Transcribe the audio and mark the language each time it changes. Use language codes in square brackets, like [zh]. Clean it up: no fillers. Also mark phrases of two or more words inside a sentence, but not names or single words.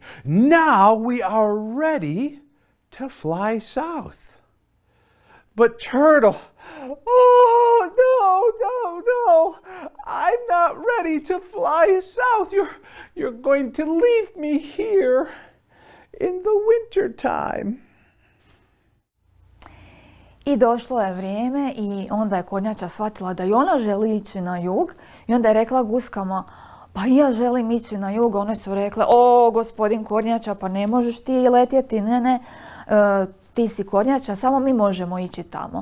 [en] Now we are ready to fly south." But Turtle, "Oh, no, I'm not ready to fly south. You're going to leave me here in the winter time." [hr] I došlo je vrijeme i onda je kornjača shvatila da i ona želi ići na jug i onda je rekla guskama, "Pa i ja želim ići na jug." One su rekle, "O, gospodin kornjača, pa ne možeš ti letjeti, ne, ti si kornjača, samo mi možemo ići tamo."